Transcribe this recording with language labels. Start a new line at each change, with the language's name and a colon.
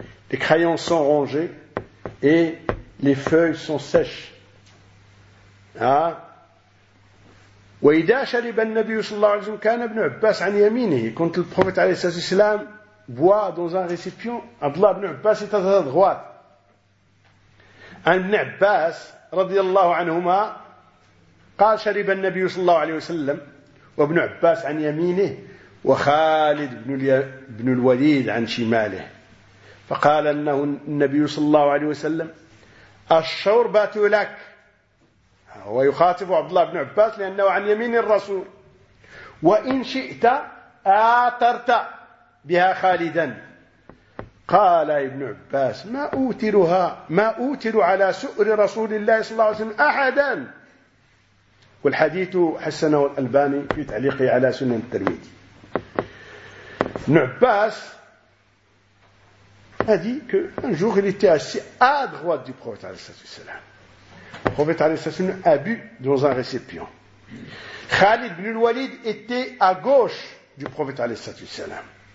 French: Les crayons sont rangés et les feuilles sont sèches.
Arabic: وَإِذَا شَرِبَ النَّبِيُّ صَلَّى اللَّهُ عَلَيْهِ وَسَلَّمَ كَانَ ابْنُ عَبَّاسٍ عَنْ يَمِينِهِ.
French: Quand le prophète عليه الصلاة والسلام boit dans un récipient, Abdullah ibn Abbas est à sa droite.
Arabic: Ibn Abbas رضي الله عنهما قال شرب النبي صلى الله عليه وسلم وابن عباس عن يمينه وخالد بن الوليد عن شماله فقال أنه النبي صلى الله عليه وسلم الشوربة لك، هو يخاطب عبد الله بن عباس لأنه عن يمين الرسول، وإن شئت آترت بها خالدا. قال ابن عباس ما أوترها، ما أوتر على سؤر رسول الله صلى الله عليه وسلم أحدا. والحديث حسنه الألباني في تعليقه على سنن الترمذي.
French: ابن عباس a dit que un jour il était assis à droite du prophète عليه الصلاة والسلام. Le prophète عليه الصلاة والسلام a bu dans un récipient. Khalid ibn al-Walid était à gauche du prophète عليه الصلاة والسلام.